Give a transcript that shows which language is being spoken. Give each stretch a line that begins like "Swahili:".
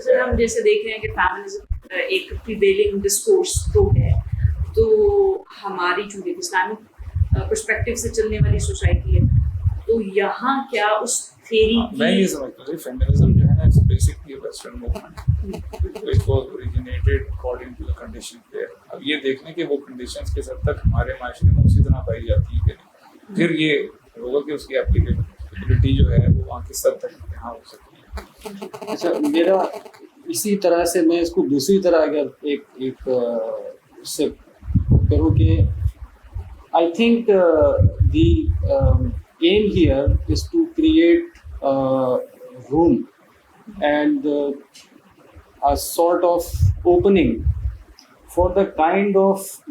Urdu: سر ہم جیسے دیکھ رہے ہیں کہ فیمنزم ایک پریویلنگ ڈسکورس تو ہے، تو ہماری چونکہ اسلامک پرسپیکٹو سے چلنے والی سوسائٹی ہے، تو یہاں کیا اس تھیری میں یہ سمجھتا ہوں کہ فیمنزم جو ہے نا،
English: It's basically western movement. It was originated according to the conditions there.
Urdu: اب یہ دیکھنے کہ وہ کنڈیشنز کس حد تک ہمارے معاشرے میں اسی طرح پائی جاتی ہے کہ نہیں، پھر یہ ہوگا کہ اس کی اپلیکیبلٹی جو ہے وہ وہاں کس حد تک یہاں ہو سکتی ہے. اچھا، میرا اسی طرح سے میں اس کو دوسری طرح اگر ایک اس سے کروں کہ
English: I think the aim here is to create room and a sort of opening for the kind of